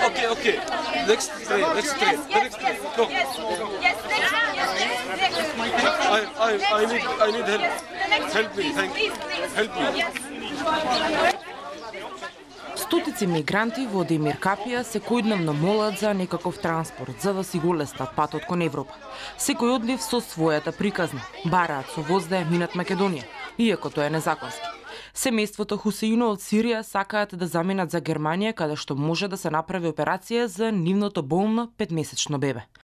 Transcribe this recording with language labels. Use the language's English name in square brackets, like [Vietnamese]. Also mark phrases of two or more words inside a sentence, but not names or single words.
[English] Okay. Next train. The next train. Go. Yes, next. I need help. Help me, thank you. Help me. [Macedonian] Стотици мигранти во Демир Капија секојдневно молат за некаков транспорт, за да си го лестат патот кон Европа. Секој од нив со својата приказна. Бараат со воз да ја минат Македонија, иако тоа е незаконски. Семејството Хусеино од Сирија сакаат да заминат за Германија, каде што може да се направи операција за нивното болно 5-месечно бебе.